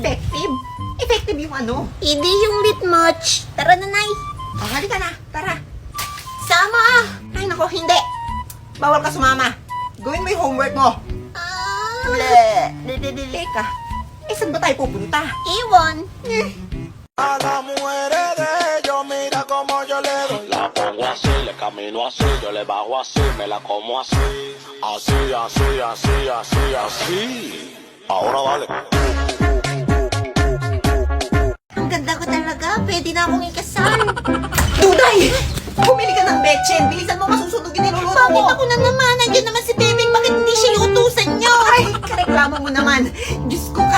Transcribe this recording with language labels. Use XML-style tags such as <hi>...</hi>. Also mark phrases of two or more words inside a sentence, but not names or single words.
<tl>Effective? Effective yung ano? Hindi yung</tl> <en>lit match.</en> <tl>Tara na, Nay. Oh, halika na. Tara. Sama! Ay, nako, hindi. Bawal ka sumama. Gawin mo yung homework mo. Teka. Eh, saan ba tayo pupunta? Ewan.</tl> <es>A las mujeres de ellos, mira como yo le doy. La pongo así, le camino así, yo le bajo así, me la como así. Así, así, así, así, así. Ahora dale.</es> <tl>Ang ganda ko talaga. Pwede na akong ikasal. Duday! Bumili ka ng betchen. Bilisan mo, masusunog yung niluluto Bakit mo. ako na naman? Nandiyan naman si Bebeng. Bakit hindi siya yung utusan niyo? Ay, kareklamo mo naman. Diyos ko ka.</tl>